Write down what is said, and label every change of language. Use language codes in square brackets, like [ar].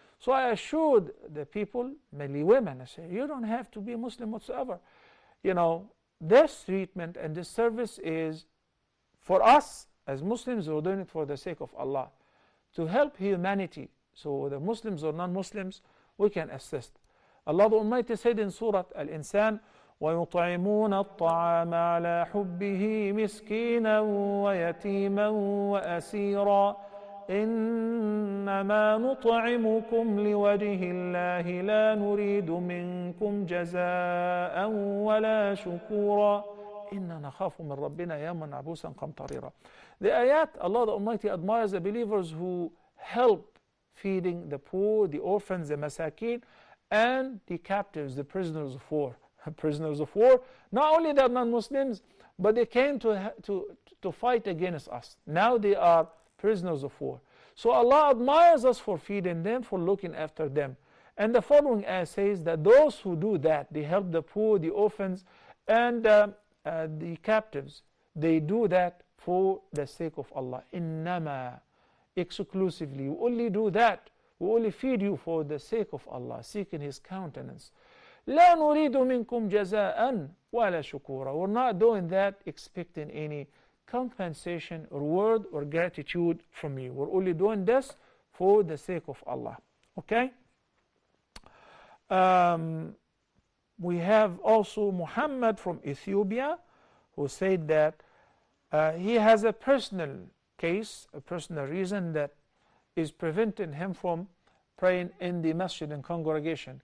[en] So I assured the people, mainly women, I say, you don't have to be Muslim whatsoever. You know, this treatment and this service is for us as Muslims. We're doing it for the sake of Allah, to help humanity. So whether Muslims or non-Muslims, we can assist. Allah the Almighty said in Surah Al-Insan, [ar] وَيُطْعِمُونَ الطَّعَامَ عَلَى حُبِّهِ مِسْكِينًا وَيَتِيمًا وَأَسِيرًا إِنَّمَا نُطْعِمُكُمْ لِوَجْهِ اللَّهِ لَا نُرِيدُ مِنكُمْ جَزَاءً وَلَا شُكُورًا إِنَّا نَخَافُ مِنْ رَبِّنَا يَوْمًا عَبُوسًا قَمْطَرِيرًا. [en] The ayat, Allah the Almighty admires the believers who help feeding the poor, the orphans, the masakin, and the captives, the prisoners of war. Prisoners of war, not only they're non-Muslims, but they came to fight against us. Now they are prisoners of war. So Allah admires us for feeding them, for looking after them. And the following ayah says that those who do that, they help the poor, the orphans, and the captives, they do that for the sake of Allah. Innama, exclusively. We only do that. We only feed you for the sake of Allah, seeking His countenance. [ar] لا نريد منكم جزاء ولا شكورا. [en] We're not doing that expecting any compensation, reward, or gratitude from you. We're only doing this for the sake of Allah. Okay? We have also Muhammad from Ethiopia, who said that he has a personal case, a personal reason that is preventing him from praying in the masjid and congregation.